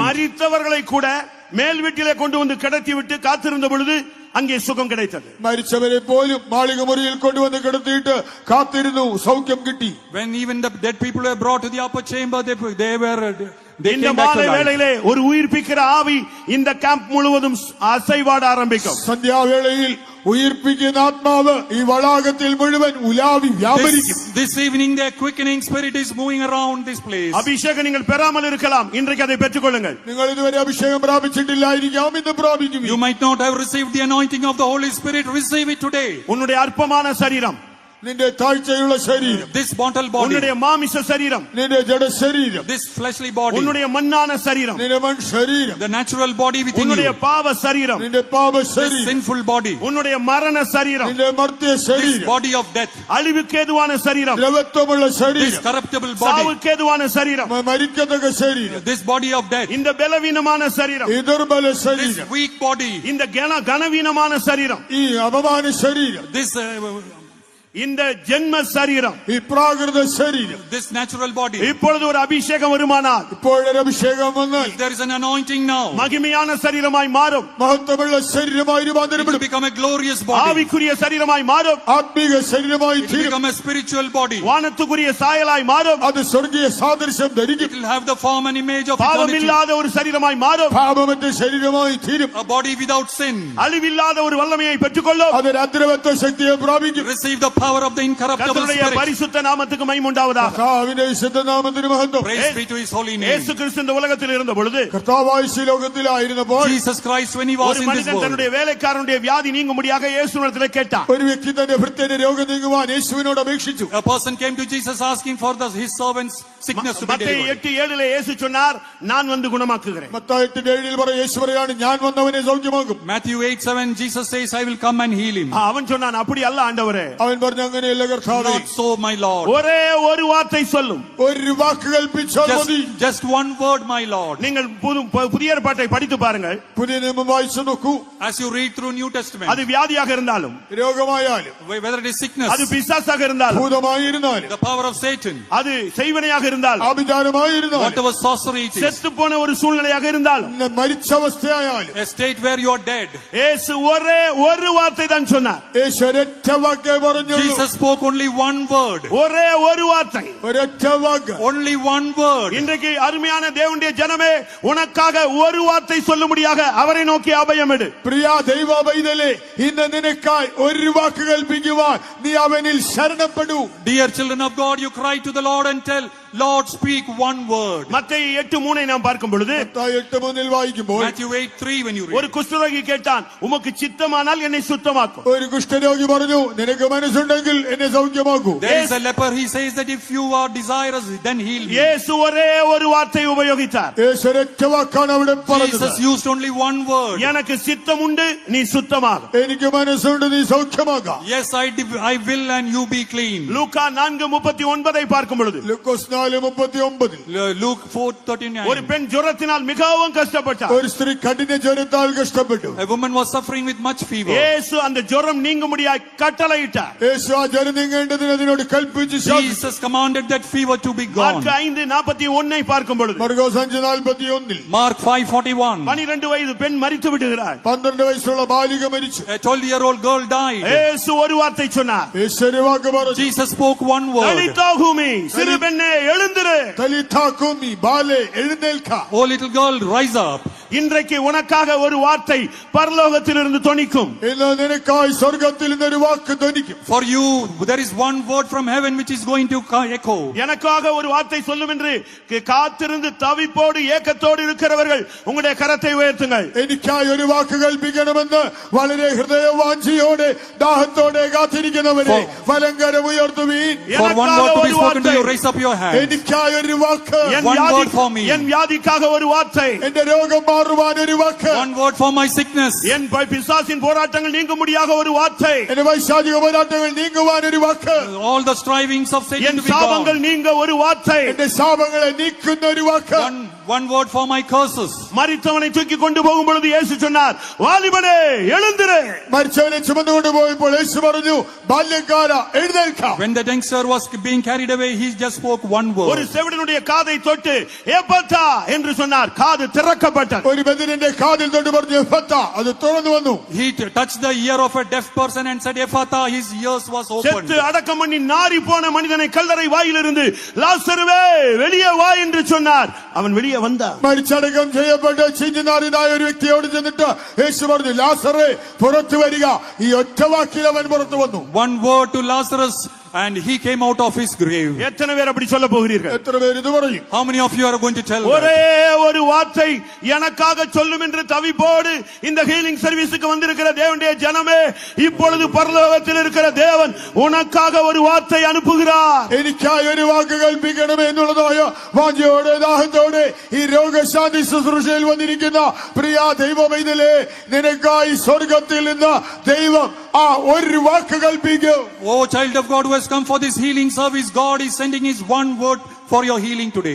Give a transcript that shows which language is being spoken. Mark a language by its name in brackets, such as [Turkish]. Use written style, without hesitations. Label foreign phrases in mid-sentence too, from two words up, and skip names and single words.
[Tamil] மரித்தவர்களை கூட மேல் வீட்டிலே கொண்டு வந்து கிடத்தி விட்டு காத்திருந்த பொழுது அங்கே சுகம் கிடைத்தது. [Malayalam] മരിച്ചവരെ പോലും മാളിക മുറിയിൽ കൊണ്ടുവന്ന് കിടത്തിയിട്ട് കാത്തിരുന്നു, സൗഖ്യം കിട്ടി. [English] when even the dead people were brought to the upper chamber, they [Tamil] இந்த [English] came back to [Tamil] மாலை [English] life. [Tamil] வேளையிலே ஒரு உயிர்ப்பிக்கிற ஆவி இந்த கேம்ப் முழுவதும் அசைவாட ஆரம்பிக்கும். [Malayalam] സന്ധ്യാവേളയിൽ ഉയിർപ്പിക്കുന്ന ആത്മാവ് ഈ വளாകത്തിൽ മുഴുവൻ ഉലാവി വ്യാപരിക്കും. [English] This evening, their quickening spirit is moving around this place. [Tamil] அபிஷேகம் நீங்கள் பெறாமல் இருக்கலாம், இன்றைக்கு அதை பெற்றுக்கொள்ளுங்கள். [Malayalam] നിങ്ങൾ ഇതുവരെ അഭിഷേകം പ്രാപിച്ചിട്ടില്ലായിരിക്കാം, ഇന്ന് പ്രാപിക്കും. [English] You might not have received the anointing of the Holy Spirit. Receive it today. [Tamil] உன்னுடைய அற்பமான சரீரம், [Malayalam] നിന്റെ താഴ്ചയുള്ള ശരീരം, [English] This mortal body, [Tamil] உன்னுடைய மாமிச சரீரம், [Malayalam] നിന്റെ ജഡ ശരീരം, [English] this fleshly body, [Tamil] உன்னுடைய மண்ணான சரீரம், [Malayalam] നിന്റെ മൺ ശരീരം, [English] the natural body within [Tamil] உன்னுடைய [English] you, [Tamil] பாவ சரீரம், [Malayalam] നിന്റെ പാപ [English] this [Malayalam] ശരീരം, [English] sinful body, [Tamil] உன்னுடைய மரண சரீரம், [Malayalam] നിന്റെ മർത്യ [English] this [Malayalam] ശരീരം, [English] body of death, [Tamil] அழிவுக்கேதுவான சரீரம், [Malayalam] ദ്രവത്വമുള്ള [English] this [Malayalam] ശരീരം, [English] corruptible body, [Tamil] சாவுக்கேதுவான சரீரம், [Malayalam] മരിക്കത്തക്ക ശരീരം, [English] this body of death, [Tamil] இந்த பலவீனமான சரீரம், [Malayalam] ഈ ദുർബല [English] this [Malayalam] ശരീരം, [English] weak body, [Tamil] இந்த கனவீனமான சரீரம், [Malayalam] ഈ അപമാന ശരീരം, [English] this [Tamil] இந்த ஜென்ம சரீரம், [Malayalam] ഈ പ്രാകൃത ശരീരം, [English] this natural body, [Tamil] இப்பொழுது ஒரு அபிஷேகம் வருமானால், [Malayalam] ഇപ്പോഴൊരു അഭിഷേകം വന്നാൽ [English] there is an anointing now, [Tamil] மகிமையான சரீரமாய் மாறும். [Malayalam] മഹത്വമുള്ള ശരീരമായി [English] it will [Malayalam] രൂപാന്തരപ്പെടും. [English] become a glorious body, [Tamil] ஆவிக்குரிய சரீரமாய் மாறும். [Malayalam] ആത്മീക ശരീരമായി [English] it will [Malayalam] തീരും. [English] become a spiritual body, [Tamil] வானத்துக்குரிய சாயலாய் மாறும். [Malayalam] അത് സ്വർഗീയ സാദൃശ്യം [English] it [Malayalam] ധരിക്കും. [English] will have the form and image of [Tamil] பாவம் [English] eternity, [Tamil] இல்லாத ஒரு சரீரமாய் மாறும். [Malayalam] പാപമറ്റ ശരീരമായി തീരും. [English] a body without sin, [Tamil] அழிவில்லாத ஒரு வல்லமையை பெற்றுக்கொள்ளும். [Malayalam] അതൊരു അദ്രവത്വ ശക്തിയെ പ്രാപിക്കും. [English] receive the power of the incorruptible [Tamil] கர்த்தருடைய [English] spirit. [Tamil] பரிசுத்த நாமத்துக்கு மகிமை உண்டாவதாக. [Malayalam] കർത്താവിന്റെ വിശുദ്ധനാമത്തിന് മഹത്വം. [English] Praise be to his holy name. [Tamil] இயேசு கிறிஸ்து இந்த உலகத்தில் இருந்த பொழுது [Malayalam] കർത്താവായ ഈ ലോകത്തിലായിരുന്നപ്പോൾ [English] Jesus Christ, when he was [Tamil] ஒரு [English] in this [Tamil] மனிதன் [English] world, [Tamil] தன்னுடைய வேலைக்காரனுடைய வியாதி நீங்கும்படியாக இயேசுவிடத்தில் கேட்டான். [Malayalam] ഒരു വ്യക്തി തന്റെ ഭൃത്യന്റെ രോഗം നീങ്ങുവാൻ യേശുവിനോട് അപേക്ഷിച്ചു. [English] a person came to Jesus asking for his servant's sickness to be [Tamil] மத்தேயு [English] delivered. [Tamil] 8:7 இயேசு சொன்னார், நான் வந்து குணமாக்குகிறேன். [Malayalam] മത്തായി 8:7 പറ യേശു പറയാണ് ഞാൻ വന്നവനെ സൗഖ്യമാക്കും. [English] Matthew 8:7, Jesus says, I will come and heal him. [Tamil] அவன் சொன்னான், அப்படி அல்ல ஆண்டவரே, [Malayalam] അവൻ പറഞ്ഞു അങ്ങനെയല്ല കർത്താവേ, [English] Not so, my Lord. [Tamil] ஒரே ஒரு வார்த்தை சொல்லும். [Malayalam] ഒരു വാക്ക് കൽപ്പിച്ചാൽ മതി. [English] Just one word, my Lord. [Tamil] நீங்கள் புதிய ஏற்பாட்டை படித்து பாருங்கள். [Malayalam] പുതിയ നിയമം വായിച്ചു നോക്കൂ. [English] As you read through New Testament, [Tamil] அது வியாதியாக இருந்தாலும், [Malayalam] രോഗമായാലും [English] whether it is sickness, [Tamil] அது பிசாசாக இருந்தாலும், [Malayalam] ഭൂതമായിരുന്നാലും [English] the power of Satan, [Tamil] அது செய்வனையாக இருந்தாலும், [Malayalam] ആഭിചാരമായിരുന്നാലും [English] whatever sorcery it is, [Tamil] செத்து போன ஒரு சூழ்நிலையாக இருந்தாலும், [Malayalam] മരിച്ച അവസ്ഥയായാലും [English] a state where you are dead, [Tamil] இயேசு ஒரே ஒரு வார்த்தை தான் சொன்னார். [Malayalam] യേശു ഒരൊറ്റ വാക്കേ പറഞ്ഞുള്ളൂ. [English] Jesus spoke only one word. [Tamil] ஒரே ஒரு வார்த்தை. [Malayalam] ഒരൊറ്റ വാക്ക്. [English] Only one word. [Tamil] இன்றைக்கு அருமையான தேவனுடைய ஜனமே, உனக்காக ஒரு வார்த்தை சொல்லும்படியாக அவரை நோக்கி அபயம் எடு. [Malayalam] പ്രിയ ദൈവ പൈതലേ, ഇന്ന് നിനക്കായി ഒരു വാക്ക് കൽപ്പിക്കുവാൻ നീ അവനിൽ ശരണപ്പെടൂ. [English] Dear children of God, you cry to the Lord and tell, Lord, speak one word. [Tamil] மத்தேயு 8:3 நாம் பார்க்கும் பொழுது, [Malayalam] മത്തായി 8:3 വായിക്കുമ്പോൾ [English] Matthew 8:3, when you read, [Tamil] ஒரு குஷ்டரோகி கேட்டான், உமக்கு சித்தமானால் என்னை சுத்தமாக்கும். [Malayalam] ഒരു കുഷ്ഠരോഗി പറഞ്ഞു, നിനക്ക് മനസ്സുണ്ടെങ്കിൽ എന്നെ സൗഖ്യമാക്കൂ. [English] there is a leper, he says that if you are desirous, then heal me. [Tamil] இயேசு ஒரே ஒரு வார்த்தை உபயோகித்தார். [Malayalam] യേശു ഒരൊറ്റ വാക്കാണ് അവിടെ പറഞ്ഞത്. [English] Jesus used only one word. [Tamil] எனக்கு சித்தம் உண்டு, நீ சுத்தமாகும். [Malayalam] എനിക്ക് മനസ്സുണ്ട്, നീ സൗഖ്യമാകാം. [English] Yes, I will and you be clean. [Tamil] லூக்கா 4:39 பார்க்கும் பொழுது, [Malayalam] ലൂക്കോസ് 4:39 [English] Luke 4:39. [Tamil] ஒரு பெண் ஜுரத்தினால் மிகவும் கஷ்டப்பட்டார். [Malayalam] ഒരു സ്ത്രീ കഠിന ജ്വരത്താൽ കഷ്ടപ്പെട്ടു. [English] A woman was suffering with much fever. [Tamil] இயேசு அந்த ஜுரம் நீங்கும்படியாய் கட்டளையிட்டார். [Malayalam] യേശു ആ ജ്വരം നീങ്ങേണ്ടതിന് അതിനോട് കൽപ്പിച്ചു ശാസിച്ചു. [English] Jesus commanded that fever to be gone. [Tamil] மார்க் 5:41 பார்க்கும் பொழுது, [Malayalam] മർക്കോസ് 5:41 [English] Mark 5:41. [Tamil] 12 வயது பெண் மரித்து விடுகிறார். [Malayalam] 12 വയസ്സുള്ള ബാലിക മരിച്ചു. [English] A 12-year-old girl died. [Tamil] இயேசு ஒரு வார்த்தை சொன்னார், [Malayalam] യേശു ഒരു വാക്ക് പറഞ്ഞു. [English] Jesus spoke one word. [Tamil] தலித்தாகுமி, சிறு பெண்ணே எழுந்திரு. [Malayalam] തലിതാകുമി ബാലേ എഴുന്നേൽക്ക. [English] Oh little girl, rise up. [Tamil] இன்றைக்கு உனக்காக ஒரு வார்த்தை பரலோகத்திலிருந்து தொனிக்கும். [Malayalam] ഇന്ന് നിനക്കായി സ്വർഗ്ഗത്തിൽ നിന്നൊരു വാക്ക് ധ്വനിക്കും. [English] For you, there is one word from heaven which is going to echo. [Tamil] எனக்காக ஒரு வார்த்தை சொல்லும் என்று காத்திருந்து தவிப்போடு ஏக்கத்தோடு இருக்கிறவர்கள் உங்களுடைய கரத்தை உயர்த்துங்கள். [Malayalam] എനിക്കായി ഒരു വാക്ക് കൽപ്പിക്കണമെന്ന് വളരെ ഹൃദയവാഞ്ചിയോടെ ദാഹത്തോടെ കാത്തിരിക്കുന്നവരെ വലങ്കരം ഉയർത്തുവീൻ. [English] For one word to be spoken to you, raise up your hand. [Malayalam] എനിക്കായി ഒരു വാക്ക്. [English] One word for me. [Tamil] என் வியாதிக்காக ஒரு வார்த்தை. [Malayalam] എന്റെ രോഗം മാറുവാൻ ഒരു വാക്ക്. [English] One word for my sickness. [Tamil] என் பிசாசின் போராட்டங்கள் நீங்கும்படியாக ஒரு வார்த்தை. [Malayalam] എന്റെ വൈശാചിക പോരാട്ടങ്ങൾ നീങ്ങുവാൻ ഒരു വാക്ക്. [English] All the strivings of Satan [Tamil] என் [English] to be [Tamil] சாபங்கள் [English] gone. [Tamil] நீங்க ஒரு வார்த்தை. [Malayalam] എന്റെ ശാപങ്ങളെ നീക്കുന്ന ഒരു വാക്ക്. [English] One word for my curses. [Tamil] மரித்தவனை தூக்கி கொண்டு போகும் பொழுது இயேசு சொன்னார், வாலிபனே எழுந்திரு. [Malayalam] മരിച്ചവനെ ചുമന്നുകൊണ്ട് പോയപ്പോൾ യേശു പറഞ്ഞു, ബാല്യക്കാര എഴുന്നേൽക്ക. [English] When the youngster was being carried away, he just spoke one [Tamil] ஒரு [English] word. [Tamil] செவிடனுடைய காதை தொட்டு எப்பத்தா என்று சொன்னார், காது திறக்கப்பட்டது. [Malayalam] ഒരു ബദിരന്റെ കാതിൽ തൊട്ട് പറഞ്ഞു എഫത്ത, അത് തുറന്നു വന്നു. [English] He touched the ear of a deaf person and said, Ephata, his ears was opened. [Tamil] செத்து அடக்கம் பண்ணி நாறி போன மனிதனை கல்லறை வாயிலிருந்து லாசருவே வெளியே வா என்று சொன்னார். அவன் வெளியே வந்தான். [Malayalam] മരിച്ചടക്കം ചെയ്യപ്പെട്ട ചിഞ്ഞുനാറിനായ ഒരു വ്യക്തിയോട് ചെന്നിട്ട് യേശു പറഞ്ഞു, ലാസറേ പുറത്തു വരിക. ഈ ഒറ്റ വാക്കിൽ അവൻ പുറത്തു വന്നു. [English] One word to Lazarus and he came out of his grave. [Tamil] எத்தனை பேர் அப்படி சொல்ல போகிறீர்கள்? [Malayalam] എത്ര പേര് ഇത് പറയും? [English] How many of you are going to tell that? [Tamil] ஒரே ஒரு வார்த்தை எனக்காக சொல்லும் என்று தவிப்போடு இந்த [English] healing service [Tamil] வந்திருக்கிற தேவனுடைய ஜனமே, இப்பொழுது பரலோகத்தில் இருக்கிற தேவன் உனக்காக ஒரு வார்த்தை அனுப்புகிறார். [Malayalam] എനിക്കായി ഒരു വാക്ക് കൽപ്പിക്കണമേ എന്നുള്ളതായ വാഞ്ചയോടെ ദാഹത്തോടെ ഈ രോഗശാന്തി ശുശ്രൂഷയിൽ വന്നിരിക്കുന്ന പ്രിയ ദൈവമൈതലേ, നിനക്കായി സ്വർഗത്തിൽ നിന്ന് ദൈവം ആ ഒരു വാക്ക് കൽപ്പിക്കും. [English] Oh child of God who has come for this healing service, God is sending his one word for your healing today.